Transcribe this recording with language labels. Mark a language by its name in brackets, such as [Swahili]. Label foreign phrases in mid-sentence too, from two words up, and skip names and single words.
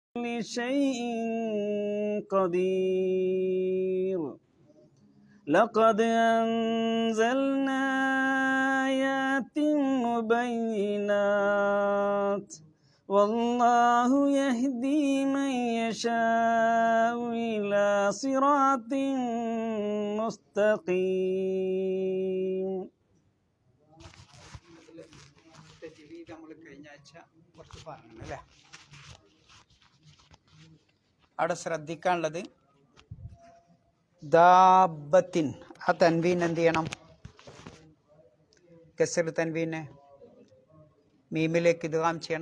[Arabic] شيء قدير لقد أنزلنا آيات مبينات والله يهدي من يشاء إلى صراط مستقيم. [Malayalam] അവിടെ ശ്രദ്ധിക്കാനുള്ളത് ദാബത്തിൻ, ആ തൻവീൻ എന്ത് ചെയ്യണം? കസർ തൻവീനെ മീമിലേക്ക് ഇദ്ഗാം ചെയ്യണം.